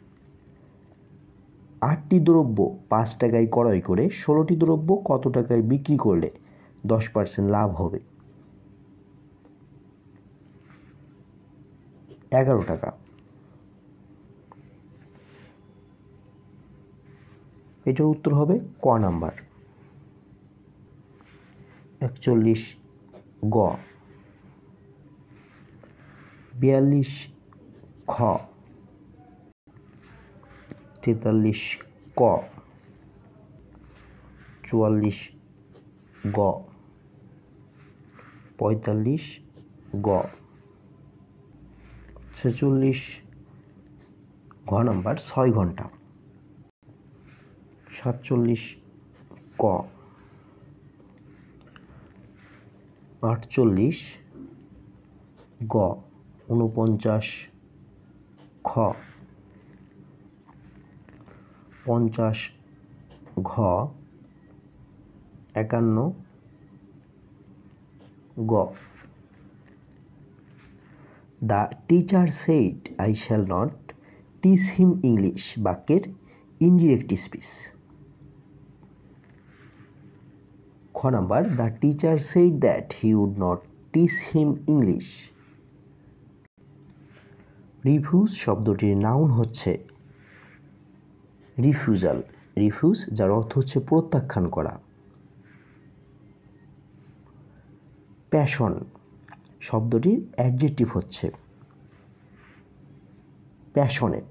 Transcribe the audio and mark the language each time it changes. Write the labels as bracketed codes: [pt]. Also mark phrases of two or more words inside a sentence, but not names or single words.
[bn] 8টি দ্রব্য 5 টাকায় ক্রয় করে 16টি দ্রব্য কত টাকায় বিক্রি করলে 10% লাভ হবে? 11 টাকা। এটার উত্তর হবে ক নাম্বার 41 গ। 42 খ। 43 ক। 44 গ। 45 গ। 46 ঘ নাম্বার 6 ঘন্টা। 47 ক। 48 গ। 49 খ। 50 ঘ। 51 গ। [en] The teacher said, I shall not teach him English বাক্যের indirect speech. [bn] খ নাম্বার [en] The teacher said that he would not teach him English। [bn] রিফিউজ শব্দটির নাউন হচ্ছে রিফিউজাল। রিফিউজ যার অর্থ হচ্ছে প্রত্যাখ্যান করা। প্যাশন শব্দটির অ্যাডজেক্টিভ হচ্ছে প্যাশনেট।